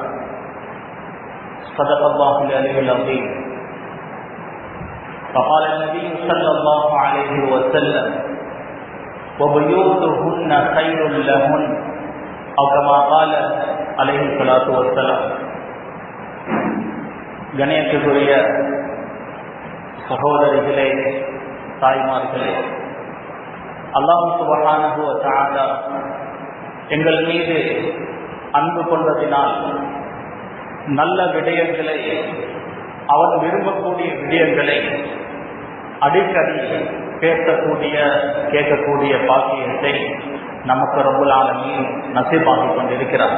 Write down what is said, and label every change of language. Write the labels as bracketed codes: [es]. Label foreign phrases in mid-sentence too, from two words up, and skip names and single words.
[ar] صدق الله العلي العظيم. فقال النبي صلى الله عليه وسلم: وبيوتهن خير لهن، أو كما قال عليه الصلاة والسلام. [ta] கணேசக்குரிய சகோதரிகளே, தாய்மார்களே, [ar] الله سبحانه وتعالى [ta] எங்கள் மீது அன்பு கொண்டதினால் நல்ல விடயங்களை, அவன் விரும்பக்கூடிய விடயங்களை அடிக்கடி பேசக்கூடிய கேட்கக்கூடிய பாக்கியத்தை நமக்கு [ar] رب العالمين [ta] நசீபாக்கிக் கொண்டிருக்கிறார்.